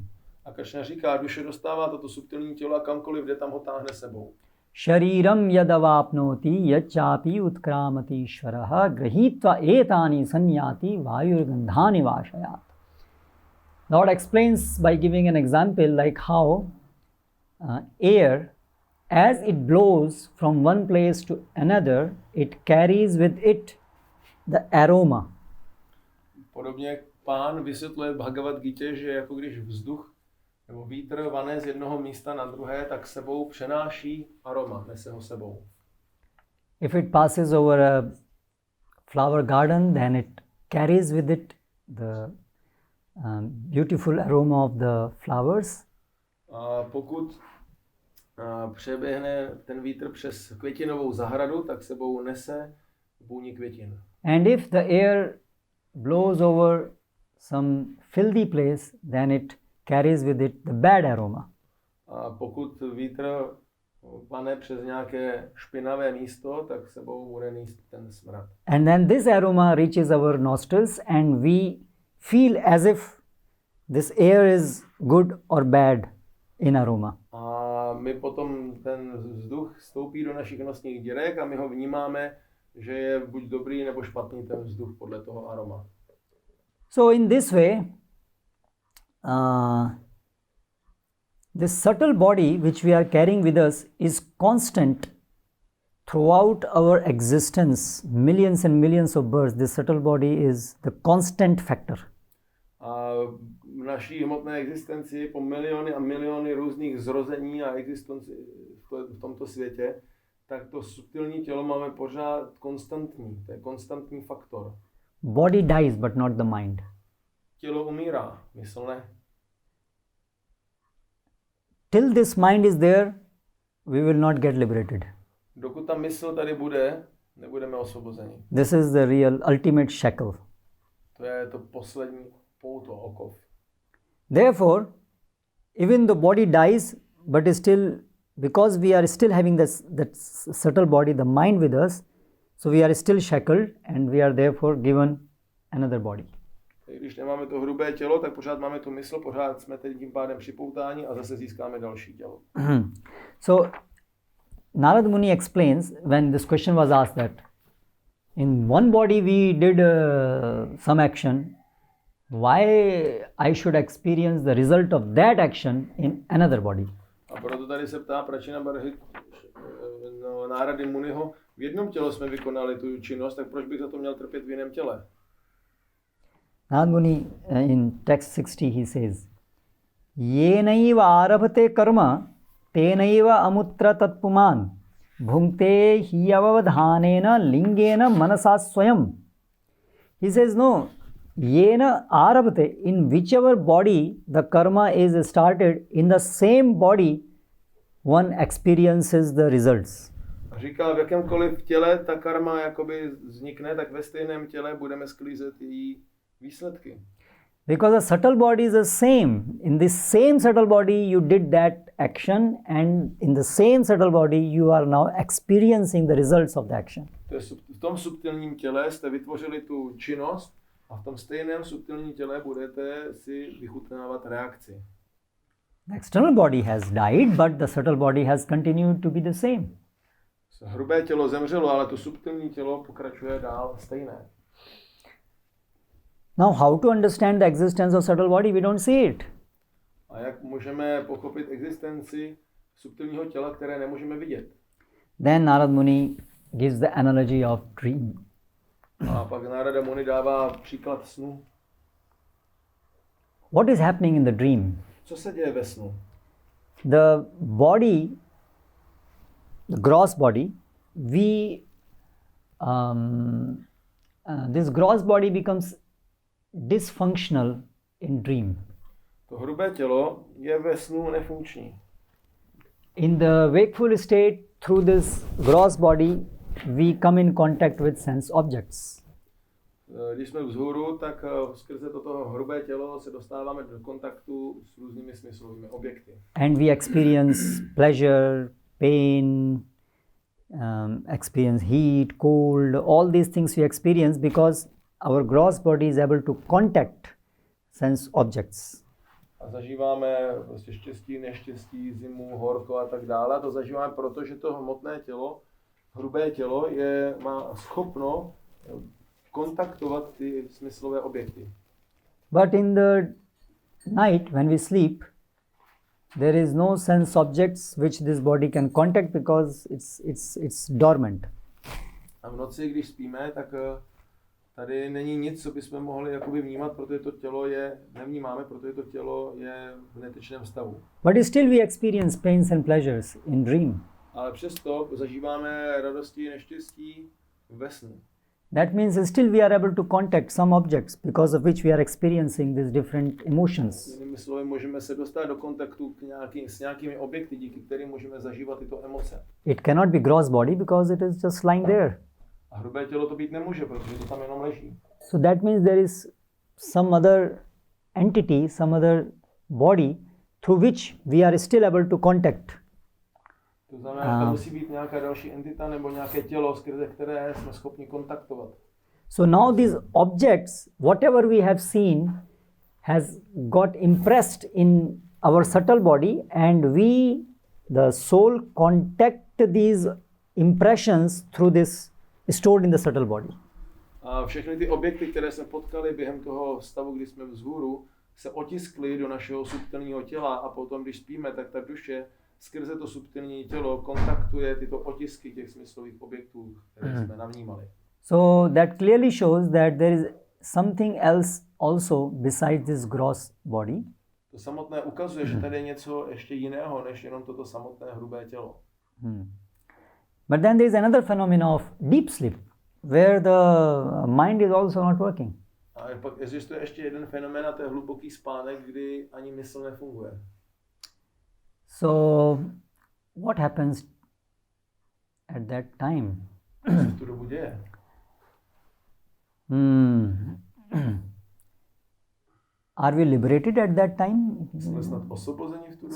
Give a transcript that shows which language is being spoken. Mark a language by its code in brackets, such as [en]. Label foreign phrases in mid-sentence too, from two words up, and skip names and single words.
[cs] A Krishna říká, duše dostává toto subtilní tělo a kamkoliv jde, tam ho táhne sebou. [sa] शरीरम् यदवाप्नोति यच्चापि उत्क्रामति ईश्वरः गृहीत्वा एतानि संयाति वायुर्गन्धानि वाशयत्. [en] Lord explains by giving an example like how air, as it blows from one place to another, it carries with it the aroma. [cs] Podobně Pán vysvětluje v Bhagavad Gita, že jako když vzduch nebo vítr vane z jednoho místa na druhé, tak sebou přenáší aroma, nese ho sebou. [en] If it passes over a flower garden, then it carries with it the beautiful aroma of the flowers. [cs] A pokud přeběhne ten vítr přes květinovou zahradu, tak sebou nese vůni květin. [en] And if the air blows over some filthy place, then it carries with it the bad aroma. [cs] A pokud vítr pane přes nějaké špinavé místo, tak sebou bude nést ten smrad. [en] And then this aroma reaches our nostrils and we feel as if this air is good or bad in aroma. [cs] A my potom ten vzduch vstoupí do našich nosních dírek a my ho vnímáme, že je buď dobrý nebo špatný ten vzduch podle toho aroma. [en] So in this way, this subtle body which we are carrying with us is constant throughout our existence, millions and millions of births. This subtle body is the constant factor. [cs] A v naší hmotné existenci po miliony a miliony různých zrození a existenci v tomto světě, tak to subtilní tělo máme pořád konstantní. To je konstantní faktor. [en] Body dies but not the mind. [cs] Tělo umírá, mysl ne. [en] Till this mind is there, we will not get liberated. [cs] Dokud ta mysl tady bude, nebudeme osvobozeni. [en] This is the real ultimate shackle. [cs] To je to poslední pouto, okov. [en] Therefore, even the body dies, but is still, because we are still having that subtle body, the mind with us, so we are still shackled and we are therefore given another body. [cs] Když nemáme to hrubé tělo, tak pořád máme tu mysl, pořád jsme tedy tím pádem připoutáni a zase získáme další tělo. [en] So, Narad Muni explains when this question was asked that in one body we did some action, why I should experience the result of that action in another body. [cs] A proto tady se ptá Pračina Barhy Nárady Muniho, v jednom těle jsme vykonali tu činnost, tak proč bych za to měl trpět v jiném těle? [en] Narad Muni in text 60 he says, [sa] येनैव आरभते कर्म तेनैव अमुत्र तत्पुमान् भुङ्क्ते हियवधानेन लिङ्गेन मनसा स्वयम्. [en] He says, no, [sa] येन आरभते, [en] in whichever body the karma is started, in the same body one experiences the results. [cs] Říká, v jakémkoliv těle ta karma jakoby vznikne, tak ve stejném těle budeme sklízet její výsledky. [en] Because the subtle body is the same. In this same subtle body you did that action and in the same subtle body you are now experiencing the results of the action. [cs] V tom subtilním těle jste vytvořili tu činnost a v tom stejném subtilním těle budete si vychutnávat reakci. [en] The external body has died, but the subtle body has continued to be the same. [cs] Hrubé tělo zemřelo, ale to subtilní tělo pokračuje dál stejné. [en] Now, how to understand the existence of subtle body? We don't see it. [cs] A jak můžeme pochopit existenci subtilního těla, které nemůžeme vidět? [en] Then Narad Muni gives the analogy of dream. [cs] A pak Narada Muni dává příklad snu. [en] What is happening in the dream? [cs] Co se děje ve snu? [en] The body, the gross body, this gross body becomes dysfunctional in dream. [cs] To hrubé tělo je ve snu nefunkční. [en] In the wakeful state, through this gross body, we come in contact with sense objects. [cs] Když jsme vzhůru, tak skrze toto hrubé tělo se dostáváme do kontaktu s různými smyslovými objekty. [en] And we experience pleasure, pain, experience heat, cold, all these things we experience because our gross body is able to contact sense objects. [cs] A zažíváme prostě štěstí, neštěstí, zimu, horko a tak dále. A to zažíváme, protože to hmotné tělo, hrubé tělo má schopno kontaktovat ty smyslové objekty. [en] But in the night when we sleep, there is no sense objects which this body can contact because it's dormant. [cs] A v noci, když spíme, tak tady není nic, co bychom mohli jakoby vnímat, protože to tělo nevnímáme, protože to tělo je v netečném stavu. [en] But still we experience pains and pleasures in dream. [cs] Ale přesto zažíváme radosti a neštěstí ve snu. [en] That means still we are able to contact some objects because of which we are experiencing these different emotions. [cs] Jinými slovy, můžeme se dostat do kontaktu s nějakými objekty, díky kterým můžeme zažívat tyto emoce. [en] It cannot be gross body because it is just lying there. [cs] A hrubé tělo to být nemůže, protože to tam jenom leží. [en] So that means there is some other entity, some other body through which we are still able to contact. [cs] To znamená, že to musí být nějaká další entita nebo nějaké tělo, skrze které jsme schopni kontaktovat. [en] So now these objects, whatever we have seen, has got impressed in our subtle body, and we, the soul, contact these impressions through this stored in the subtle body. [cs] A všechny ty objekty, které jsme potkali během toho stavu, kdy jsme vzhůru, se otiskly do našeho subtilního těla a potom, když spíme, tak ta duše skrze to subtilní tělo kontaktuje tyto otisky těch smyslových objektů, které jsme navnímali. [en] So that clearly shows that there is something else also besides this gross body. [cs] To samotné ukazuje, že tady je něco ještě jiného, než jenom toto samotné hrubé tělo. [en] But then there is another phenomenon of deep sleep, where the mind is also not working. [cs] A pak existuje ještě jeden fenomén, a to je hluboký spánek, kdy ani mysl nefunguje. [en] So what happens at that time? [cs] Co se v tu dobu děje? [en] Are we liberated at that time? [cs] Jsme snad osvobozeni v tu dobu?